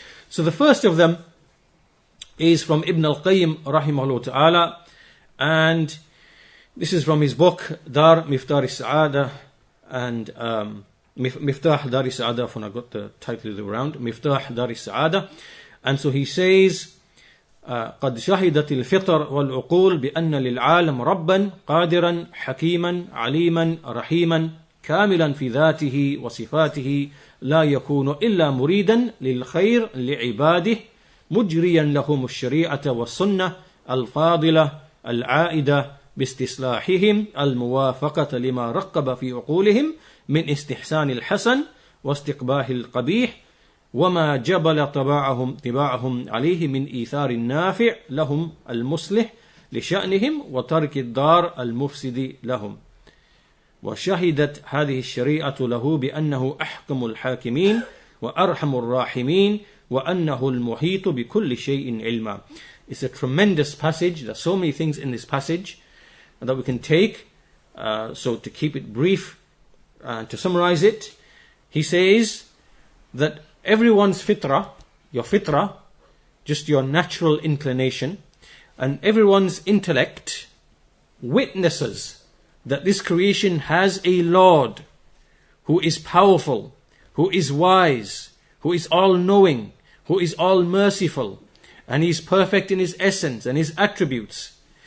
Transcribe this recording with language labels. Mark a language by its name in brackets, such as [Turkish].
[English] So the first of them is from Ibn al-Qayyim rahimahullah ta'ala, and this is from his book Dar Miftah al-Sa'ada, and Miftah Dar al-Sa'ada, when I got the title of the round, Miftah Dar al-Sa'ada. And so he says, [Arabic] قد شهدت الفطر والعقول بأن للعالم ربا قادرا حكيما عليما رحيما كاملا في ذاته وصفاته لا يكون إلا مريدا للخير لعباده مجريا لهم الشريعة والسنة الفاضلة العائدة باستصلاحهم الموافقة لما رقب في عقولهم من استحسان الحسن واستقباح القبيح وما جبل طباعهم عليه من إيثار النافع لهم المصلح لشأنهم وترك الضار المفسد لهم. وشهدت هذه الشريعة له بأنه أحكم الحاكمين وأرحم الراحمين وأنه المحيط بكل شيء علما. [English] It's a tremendous passage. There are so many things in this passage that we can take. So to keep it brief, to summarize it, he says that everyone's fitrah, your fitrah, just your natural inclination, and everyone's intellect witnesses that this creation has a Lord who is powerful, who is wise, who is all-knowing, who is all-merciful, and He is perfect in His essence and His attributes.